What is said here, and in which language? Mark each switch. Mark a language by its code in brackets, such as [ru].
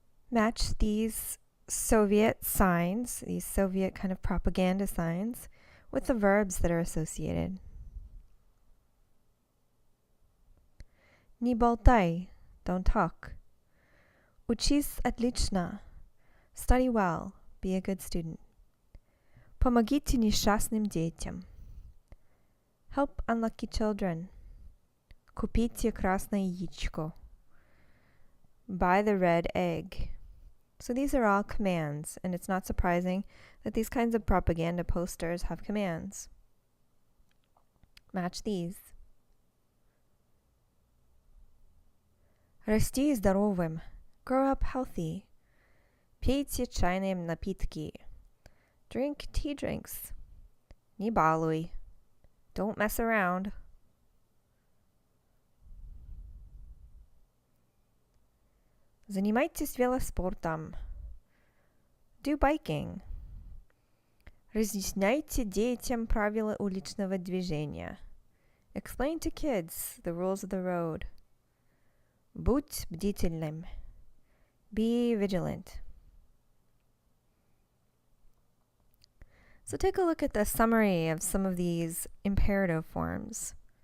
[en] Match these Soviet signs, these Soviet kind of propaganda signs, with the verbs that are associated. [ru] Не болтай, [en] don't talk. [ru] Учись отлично, [en] study well, be a good student. [ru] Помогите несчастным детям. [en] Help unlucky children. [ru] Купите красное яичко. [en] Buy the red egg. So these are all commands, and it's not surprising that these kinds of propaganda posters have commands. Match these. [ru] Расти здоровым. [en] Grow up healthy. [ru] Пейте чайные напитки. [en] Drink tea drinks. [ru] Не балуй. [en] Don't mess around. [ru] Занимайтесь велоспортом. [en] Do biking. [ru] Разъясняйте детям правила уличного движения. [en] Explain to kids the rules of the road. [ru] Будь бдительным. [en] Be vigilant. So take a look at the summary of some of these imperative forms.